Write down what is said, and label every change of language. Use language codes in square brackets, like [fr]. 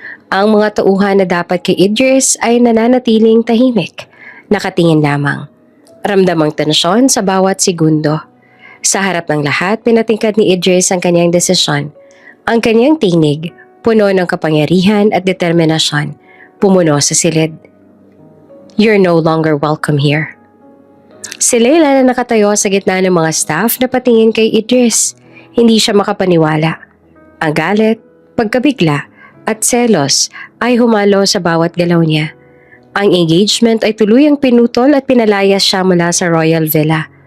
[tl] Ang mga tauhan na dapat kay Idris ay nananatiling tahimik, nakatingin lamang. Ramdam ang tensyon sa bawat segundo. Sa harap ng lahat, pinatingkad ni Idris ang kanyang desisyon. Ang kanyang tinig, puno ng kapangyarihan at determinasyon, pumuno sa silid. [en] You're no longer welcome here. [tl] Si Leila na nakatayo sa gitna ng mga staff na patingin kay Idris. Hindi siya makapaniwala. Ang galit, pagkabigla, at selos ay humalo sa bawat galaw niya. Ang engagement ay tuluyang pinutol at pinalayas siya mula sa Royal Villa.